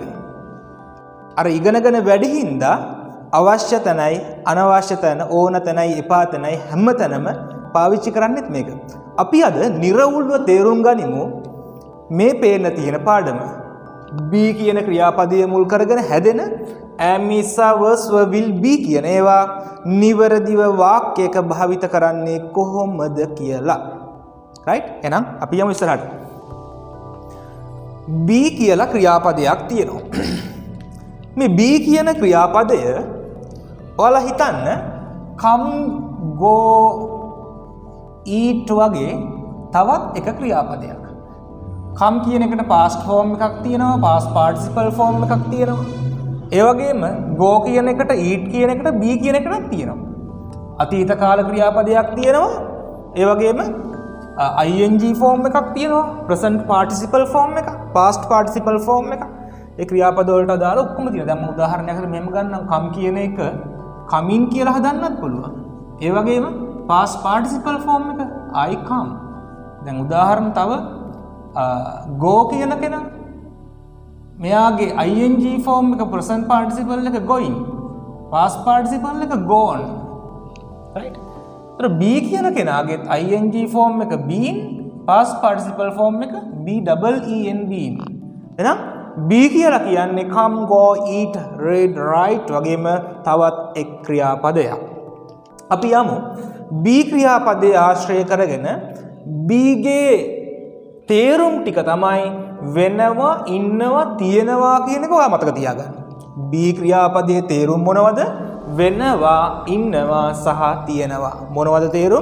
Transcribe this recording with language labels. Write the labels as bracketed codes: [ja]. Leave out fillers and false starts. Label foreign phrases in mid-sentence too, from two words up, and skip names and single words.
[si] අර ඉගෙනගෙන වැඩි හින්දා අවශ්‍ය තැනයි අනවශ්‍ය තැන ඕන තැනයි එපා තැනයි හැම තැනම පාවිච්චි කරන්නේත් මේක. අපි අද නිර්වුල්ව තේරුම් ගනිමු මේ පේන තියෙන පාඩම. be කියන ක්‍රියාපදයේ මුල් කරගෙන හැදෙන [en] am is was will be [si] කියන ඒවා නිවැරදිව වාක්‍යයක භාවිත කරන්නේ කොහොමද කියලා. right? එහෙනම් අපි යමු ඉස්සරහට. be කියලා ක්‍රියාපදයක් තියෙනවා. මේ be කියන ක්‍රියාපදය ඔයාලා හිතන්න [en] come go eat [si] වගේ තවත් එක ක්‍රියාපදයක්. come කියන එකට [en] past form [si] එකක් තියෙනවා, [en] past participle form [si] එකක් තියෙනවා. ඒ වගේම go කියන එකට eat කියන එකට be කියන එකක් තියෙනවා. අතීත කාල ක්‍රියාපදයක් තියෙනවා. ඒ වගේම [en] ing form [si] එකක් තියෙනවා, [en] present participle form [si] එකක්, [en] past participle form [si] එකක්. ඒ ක්‍රියාපද වලට අදාළ ඔක්කොම තියෙනවා. දැන් මම උදාහරණයකට මෙහෙම ගන්නම්. come කියන එක [en] come in [si] කියලා හදන්නත් පුළුවන්. ඒ වගේම [en] past participle form [si] එක [en] I come. [si] දැන් උදාහරණ තව go කියන කෙනා මෙයාගේ [en] ing form [si] එක [en] present participle [si] එක going, [en] past participle [si] එක gone. right? ඒතර be කියන කෙනාගේ [en] ing form [si] එක been, [en] past participle form [si] එක [en] be double e n been. [si] එහෙනම් be කියලා කියන්නේ [en] come go eat read write [si] වගේම තවත් එක් ක්‍රියාපදයක්. අපි යමු be ක්‍රියාපදයේ ආශ්‍රය කරගෙන be ගේ තේරුම් ටික තමයි වෙනවා, ඉන්නවා, තියෙනවා කියන එක ඔයා මතක තියාගන්න. be ක්‍රියාපදයේ තේරුම් මොනවද? වෙනවා, ඉන්නවා සහ තියෙනවා. මොනවද තේරුම්?